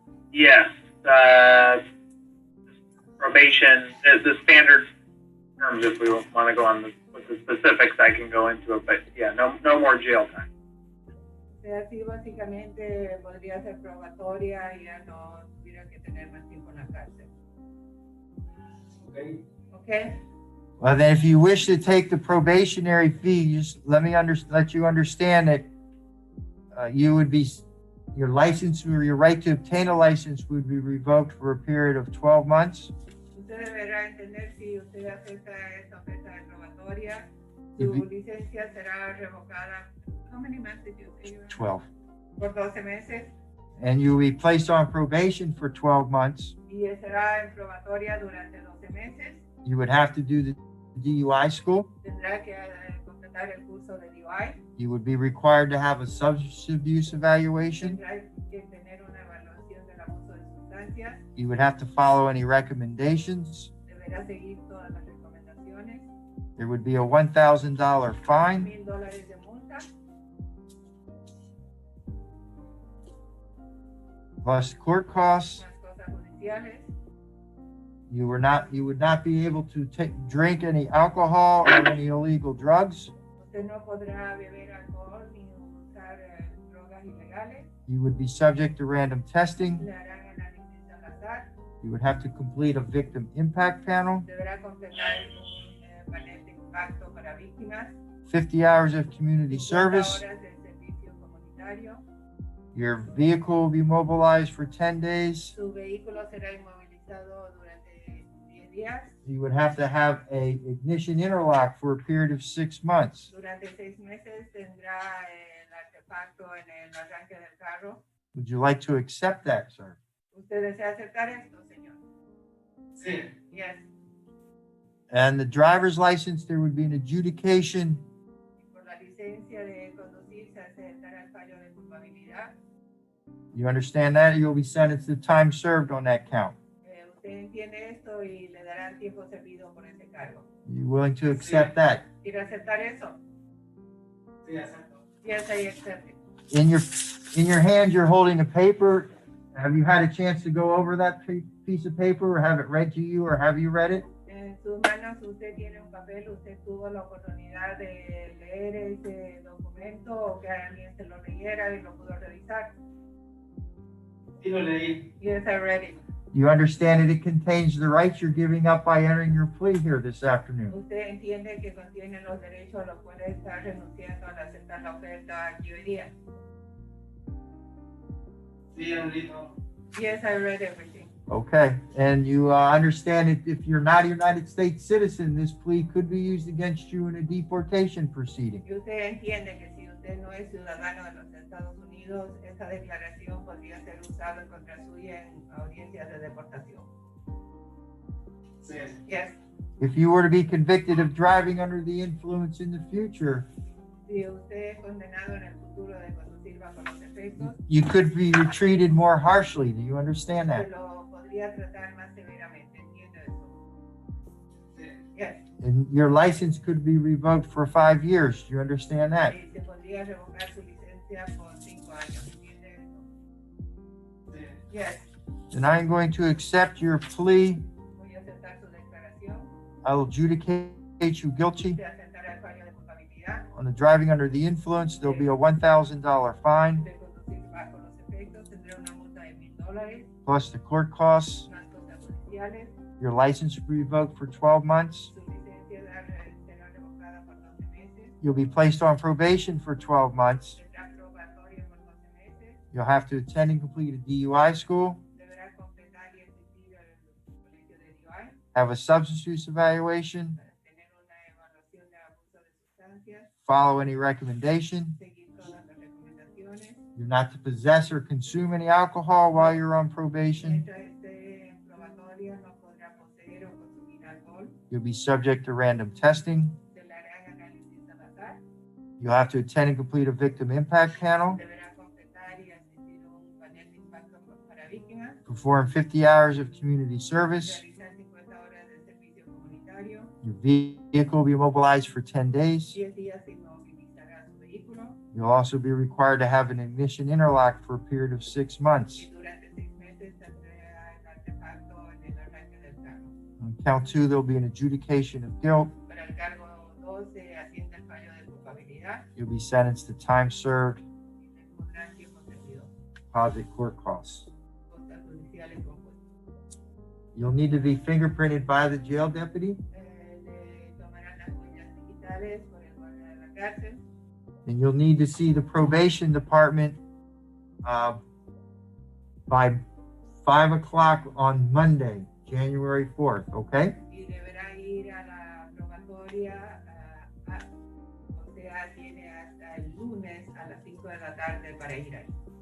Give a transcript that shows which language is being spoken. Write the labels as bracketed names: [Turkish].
[English] Yes, probation, the standard terms, if we want to go on with the specifics, I can go into it, but yeah, no more jail time. [Spanish] O sea, sí, básicamente podría ser probatoria y ya no tuviera que tener más tiempo en la cárcel. [English] Okay. Okay? Well, then if you wish to take the probationary fee, just let you understand that you would be, your license or your right to obtain a license would be revoked for a period of 12 months. [Spanish] Usted deberá entender si usted acepta esta oferta de probatoria, su licencia será revocada. [English] How many months did you say? 12. [Spanish] Por 12 meses. [English] And you will be placed on probation for 12 months. [Spanish] Y será en probatoria durante 12 meses. [English] You would have to do the DUI school. [Spanish] Tendrá que completar el curso de DUI. [English] You would be required to have a substance abuse evaluation. [Spanish] Tendrá que tener una evaluación del abuso de sustancias. [English] You would have to follow any recommendations. [Spanish] Deberá seguir todas las recomendaciones. [English] There would be a $1,000 fine. [Spanish] $1,000 de multa. [English] Plus court costs. [Spanish] Más cosas judiciales. [English] You would not be able to drink any alcohol or any illegal drugs. [Spanish] Usted no podrá beber alcohol ni usar drogas ilegales. [English] You would be subject to random testing. [Spanish] Le harán análisis al azar. [English] You would have to complete a victim impact panel. [Spanish] Deberá completar un panel de impacto para víctimas. [English] 50 hours of community service. [Spanish] horas de servicio comunitario. [English] Your vehicle will be mobilized for 10 days. [Spanish] Su vehículo será inmovilizado durante 10 días. [English] You would have to have a ignition interlock for a period of 6 months. [Spanish] Durante 6 meses tendrá el artefacto en el arranque del carro. [English] Would you like to accept that, sir? [Spanish] ¿Usted desea aceptar esto, señor? Sí. [English] Yes. And the driver's license, there would be an adjudication. [Spanish] Por la licencia de conducir se aceptará el fallo de culpabilidad. [English] You understand that? You'll be sentenced to time served on that count. [Spanish] Usted entiende esto y le darán tiempo servido por ese cargo. [English] You willing to accept that? [Spanish] ¿Quiere aceptar eso? Sí, acepto. [English] Yes, I accept it. In your hand, you're holding a paper. Have you had a chance to go over that piece of paper or have it read to you or have you read it? [Spanish] En sus manos usted tiene un papel, usted tuvo la oportunidad de leer ese documento o que alguien se lo leyera y lo pudo revisar. Sí, lo leí. [English] Yes, I read it. You understand that it contains the rights you're giving up by entering your plea here this afternoon. [Spanish] Usted entiende que contiene los derechos a los cuales está renunciando al aceptar la oferta aquí hoy día. Sí, lo leí todo. [English] Yes, I read everything. Okay, and you understand that if you're not a United States citizen, this plea could be used against you in a deportation proceeding. [Spanish] Y usted entiende que si usted no es ciudadano de los Estados Unidos, esa declaración podría ser usada en contra suya en audiencias de deportación. Sí. [English] Yes. If you were to be convicted of driving under the influence in the future, [Spanish] Si usted es condenado en el futuro de conducir bajo los efectos, [English] you could be treated more harshly. Do you understand [Spanish] se lo podría tratar más severamente. ¿Entiende eso? Sí. [English] Yes. And your license could be revoked for 5 years. Do you understand that? [Spanish] Y se podría revocar su licencia por 5 años. ¿Entiende eso? Sí. [English] Yes. And I'm going to accept your plea. [Spanish] Voy a aceptar su declaración. [English] I will adjudicate you guilty. [Spanish] Se aceptará el fallo de culpabilidad. [English] On the driving under the influence, there'll be a $1,000 fine, [Spanish] De conducir bajo los efectos tendrá una multa de $1,000, [English] plus the court costs. [Spanish] más cosas judiciales. [English] Your license will be revoked for 12 months. [Spanish] Su licencia será revocada por 12 meses. [English] You'll be placed on probation for 12 months. [Spanish] Tendrá probatoria por 12 meses. [English] You'll have to attend and complete a DUI school, [Spanish] Deberá completar y asistir al colegio de DUI [English] have a substance use evaluation, [Spanish] para tener una evaluación de abuso de sustancias, [English] follow any recommendation. [Spanish] seguir todas las recomendaciones. [English] You're not to possess or consume any alcohol while you're on probation. [Spanish] Mientras esté en probatoria no podrá poseer o consumir alcohol. [English] You'll be subject to random testing. [Spanish] Se le harán análisis al azar. [English] You'll have to attend and complete a victim impact panel, [Spanish] Deberá completar y asistir a un panel de impacto para víctimas, [English] perform 50 hours of community service. [Spanish] realizar 50 horas de servicio comunitario, [English] Your vehicle will be immobilized for 10 days. [Spanish] 10 días se inmovilizará su vehículo [English] You'll also be required to have an ignition interlock for a period of 6 months. [Spanish] y durante 6 meses tendrá el artefacto en el arranque del carro. [English] On count 2, there'll be an adjudication of guilt. [Spanish] Para el cargo 2 se asienta el fallo de culpabilidad [English] You'll be sentenced to time served, [Spanish] y le pondrán tiempo servido, [English] deposit court costs. [Spanish] costas judiciales compuestas. [English] You'll need to be fingerprinted by the jail deputy, [Spanish] Le tomarán las huellas digitales por el guardia de la cárcel [English] and you'll need to see the probation department by 5 o'clock on Monday, January 4th, okay? [Spanish] y deberá ir a la probatoria, o sea, tiene hasta el lunes a las 5 de la tarde para ir ahí.